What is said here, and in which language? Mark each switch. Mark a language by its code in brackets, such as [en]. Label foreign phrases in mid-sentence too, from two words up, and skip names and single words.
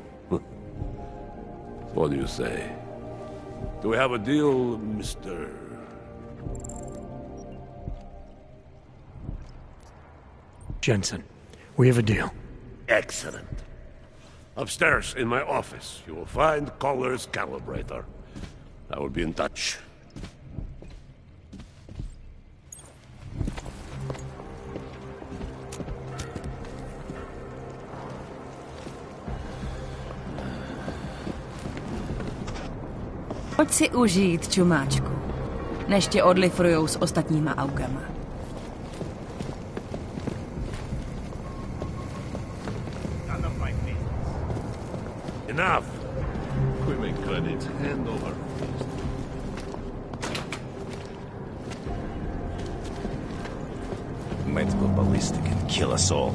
[en] What do you say? Do we have a deal, Mr. Jensen, we have a deal. Excellent. Upstairs in my office, you will find Koller's calibrator. I will be in touch. [cs] Pojď si užít, čumáčku, než tě odlifrujou s ostatníma augama. [en] Enough! Equipment credits, hand over. Might go ballistic and kill us all.